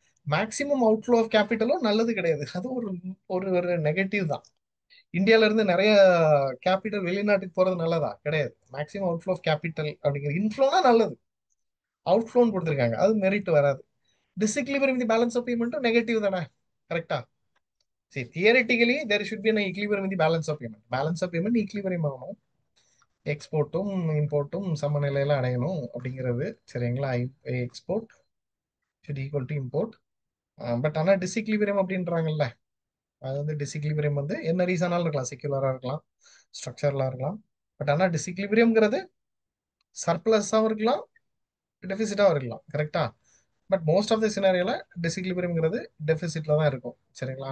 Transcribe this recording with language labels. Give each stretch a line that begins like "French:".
Tamil: Maximum outflow of கேபிட்டலும் நல்லது கிடையாது. அது ஒரு ஒரு ஒரு நெகட்டிவ் தான். இந்தியால இருந்து நிறைய கேபிட்டல் வெளிநாட்டுக்கு போறது நல்லதா? கிடையாது. மேக்ஸிமம் அவுட்ஃப்ளோ ஆஃப் கேபிட்டல் அப்படிங்கிறது இன்ஃப்ளோனா நல்லது. அவுட்ஃப்ளோன்னு கொடுத்துருக்காங்க, அது மெரிட் வராது. Disequilibrium the balance of பேமெண்ட்டும் negative தானே? கரெக்டா?
English: சரி, theoretically there should be an equilibrium in the balance of payment.
Tamil: Balance of payment equilibrium ஆகணும், எக்ஸ்போர்ட்டும் இம்போர்ட்டும் சமநிலையில அடையணும் அப்படிங்கிறது. சரிங்களா?
English: Export should equal to import.
Tamil: But ஆனா டிஸ்இக்லிபிரியம் அப்படின்றாங்கல்ல, அது வந்து டிஸ்இக்லிபிரியம் வந்து என்ன ரீசனாலும் இருக்கலாம், செக்யூலரா இருக்கலாம், ஸ்ட்ரக்சரலா இருக்கலாம். பட் ஆனா டிஸ்இக்லிபிரியம்ங்கிறது சர்ப்ளஸாகவும் இருக்கலாம், டெபிசிட்டாகவும் இருக்கலாம். கரெக்டா? பட் மோஸ்ட் ஆஃப் த சினாரியோல டிஸ்இக்லிபிரியம்ங்கிறது டெபிசிட்ல தான் இருக்கும். சரிங்களா?